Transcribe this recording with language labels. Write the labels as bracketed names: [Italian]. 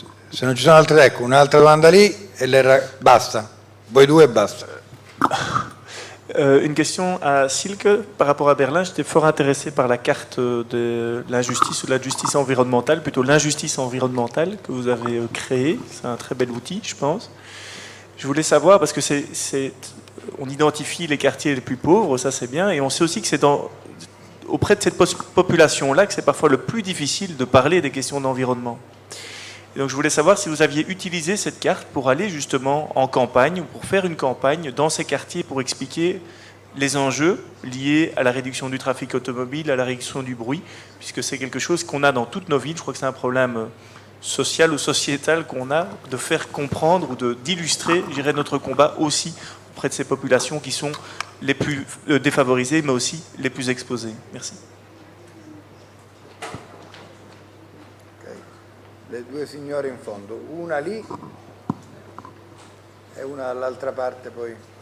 [Italian] Se non ci sono altre, ecco, un'altra domanda lì e basta. Voi due e basta. [French] Une question à Silke par rapport à Berlin. J'étais fort intéressé par la carte de l'injustice ou de la justice environnementale, plutôt l'injustice environnementale que vous avez créée. C'est un très bel outil, je pense. Je voulais savoir, parce que on identifie les quartiers les plus pauvres, ça c'est bien, et on sait aussi que c'est auprès de cette population-là que c'est parfois le plus difficile de parler des questions d'environnement. Et donc je voulais savoir si vous aviez utilisé cette carte pour aller justement en campagne ou pour faire une campagne dans ces quartiers pour expliquer les enjeux liés à la réduction du trafic automobile, à la réduction du bruit, puisque c'est quelque chose qu'on a dans toutes nos villes. Je crois que c'est un problème social ou sociétal qu'on a, de faire comprendre ou d'illustrer, je dirais, notre combat aussi auprès de ces populations qui sont les plus défavorisées, mais aussi les plus exposées. Merci. [Italian] Le due signore in fondo, una lì e una dall'altra parte poi.